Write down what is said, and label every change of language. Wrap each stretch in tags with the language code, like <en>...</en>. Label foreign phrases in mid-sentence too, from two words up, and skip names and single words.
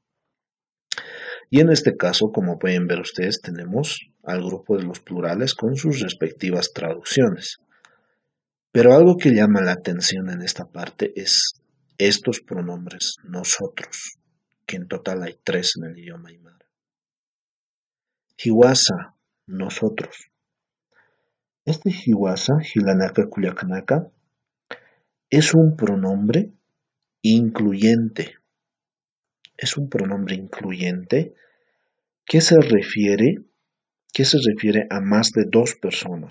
<es>Y en este caso, como pueden ver ustedes, tenemos al grupo de los plurales con sus respectivas traducciones. Pero algo que llama la atención en esta parte es estos pronombres, nosotros, que en total hay 3 en el idioma aymara. Hiwasa, nosotros. Este Hiwasa,</es> <ay>Hilanaka Culiacanaka,</ay> <es>es un pronombre incluyente. Es un pronombre incluyente que se refiere a más de 2 personas.</es>